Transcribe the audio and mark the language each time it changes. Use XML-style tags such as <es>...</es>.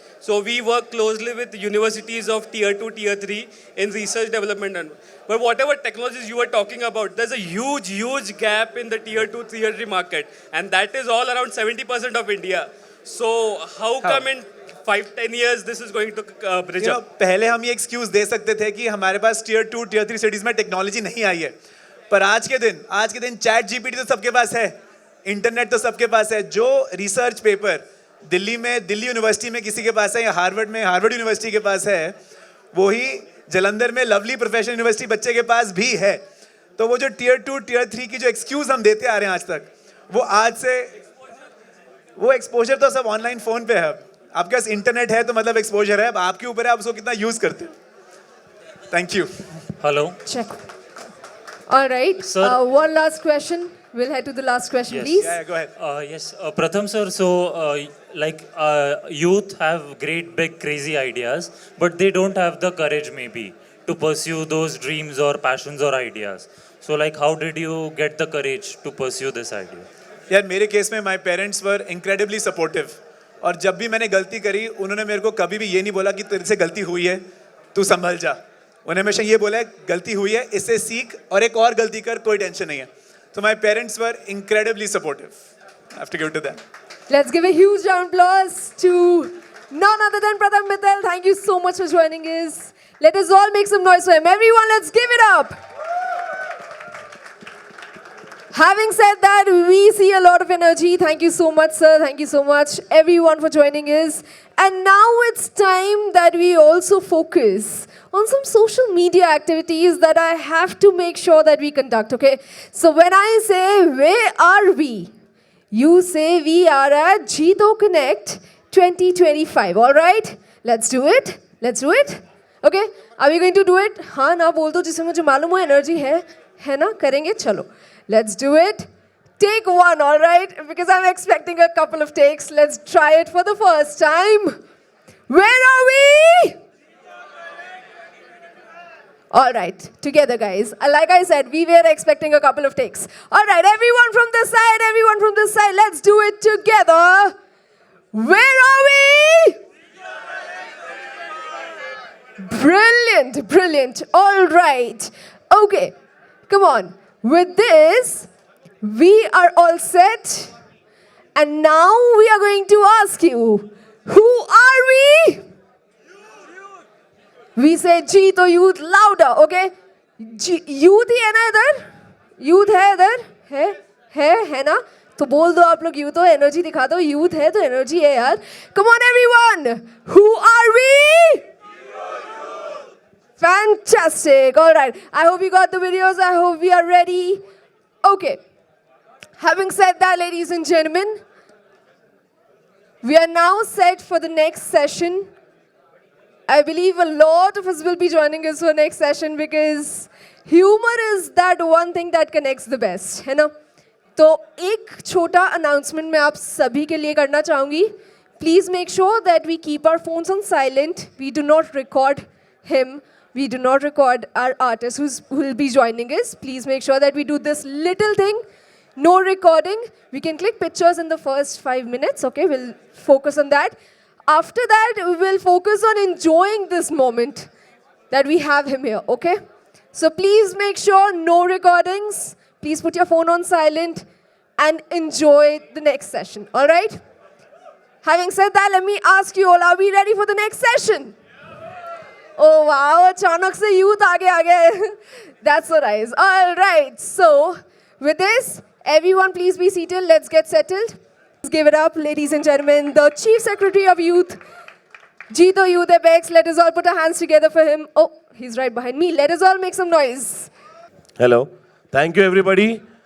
<en>So we work closely with universities of tier 2, tier 3 in research development. But whatever technologies you were talking about, there's a huge gap in the tier 2, tier 3 market. And that is all around 70% of India. So how come in 5-10 years this is going to bridge up?</en> <hi>पहले हम ये excuse दे सकते थे कि हमारे पास tier 2 tier 3 cities में technology नहीं आई है, पर आज के दिन चैट जीपीटी तो सबके पास है, इंटरनेट तो सबके पास है. जो रिसर्च पेपर दिल्ली यूनिवर्सिटी में किसी के पास है, या हार्वर्ड यूनिवर्सिटी के पास है, वही जलंधर में लवली प्रोफेशनल यूनिवर्सिटी बच्चे के पास भी है. तो वो जो टियर 2 टियर 3 की जो एक्सक्यूज हम देते आ रहे हैं आज तक, वो आज से वो एक्सपोजर तो सब ऑनलाइन फोन पे है. आपके पास इंटरनेट है तो मतलब एक्सपोजर है, अब आपके ऊपर है आप उसको कितना यूज करते हो.</hi> <en>Thank you. Hello. Check. All right. Sir. One last question. We'll head to the last question, Yes. please. Yeah, go ahead. Yes, Pratham sir. So, youth have great, big, crazy ideas, but they don't have the courage, maybe, to pursue those dreams or passions or ideas. So, how did you get the courage to pursue this idea?</en> <hi>यार मेरे case में</hi> <en>my parents were incredibly supportive,</en> <hi>और जब भी मैंने गलती करी उन्होंने मेरे को कभी भी ये नहीं बोला कि तेरे से गलती हुई है तू संभल जा. उन्होंने हमेशा ये बोला है गलती हुई है इससे सीख और एक और गलती कर, कोई टेंशन नहीं है.</hi> <en>तो my parents were incredibly supportive. I have to give to them. Let's give a huge round of applause to none other than Pratham Mittal. Thank you so much for joining us. Let us all make some noise for him. Everyone, let's give it up. Having said that, we see a lot of energy. Thank you so much, sir. Thank you so much, everyone, for joining us. And now it's time that we also focus on some social media activities that I have to make sure that we conduct, okay? So when I say, where are we? You say we are at Jito Connect 2025, all right? Let's do it. Let's do it. Okay? Are we going to do it?</en> <hi>हाँ ना बोल दो जिससे मुझे मालूम हो energy है ना? करेंगे चलो.</hi> <en>Let's do it. Take one, all right? Because I'm expecting a couple of takes. Let's try it for the first time. Where are we? All right, together, guys. Like I said, we were expecting a couple of takes. All right, everyone from this side, let's do it together. Where are we? Brilliant, brilliant. All right. Okay, come on. With this, we are all set. And now we are going to ask you, who are we? We say Jito Youth louder, okay?</en> <hi>Youth ही है ना इधर? Youth है इधर? है ना? तो बोल दो आप लोग youth हो, energy दिखा दो. Youth है तो energy है यार.</hi> <en>Come on everyone! Who are we? Fantastic. All right. I hope you got the videos. I hope we are ready. Okay. Having said that, ladies and gentlemen, we are now set for the next session. I believe a lot of us will be joining us for next session because humor is that one thing that connects the best,</en> <hi>है ना? तो एक छोटा announcement मैं आप सभी के लिए करना चाहूँगी.</hi> <en>Please make sure that we keep our phones on silent. We do not record him. We do not record our artist who will be joining us. Please make sure that we do this little thing. No recording. We can click pictures in the first 5 minutes. Okay, we'll focus on that. After that, we will focus on enjoying this moment that we have him here. Okay? So please make sure no recordings. Please put your phone on silent and enjoy the next session. All right? Having said that, let me ask you all, are we ready for the next session?</en> <hi>Oh wow, अचानक से youth आ गए.</hi> <en>That's so nice. All right. So with this, everyone please be seated. Let's get settled. Let's give it up, ladies and gentlemen, the Chief Secretary of Youth, Jito Youth Apex. Let us all put our hands together for him. Oh, he's right behind me. Let us all make some noise. Hello. Thank you, everybody.</en>